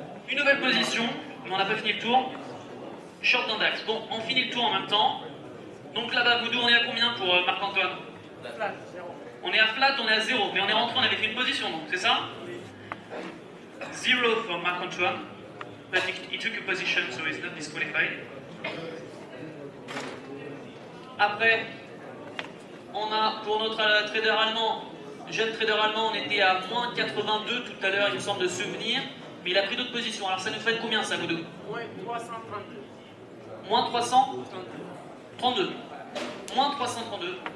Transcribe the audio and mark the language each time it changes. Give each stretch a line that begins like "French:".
French: Une nouvelle position, mais on n'a pas fini le tour. Short d'un DAX. Bon, on finit le tour en même temps. Donc là-bas, Voodoo, on est à combien pour Marc-Antoine? Flat, 0. On est à flat, on est à 0. Mais on est rentré, on avait fait une position, donc c'est ça?
English: 0 for Marc-Antoine. But he took a position, so he's not disqualified.
French: Après, on a pour notre trader allemand, jeune trader allemand, on était à moins 82 tout à l'heure, il me semble de souvenir. Mais il a pris d'autres positions. Alors ça nous fait combien ça, Voodoo? Moins 332. Moins 332. Moins 332.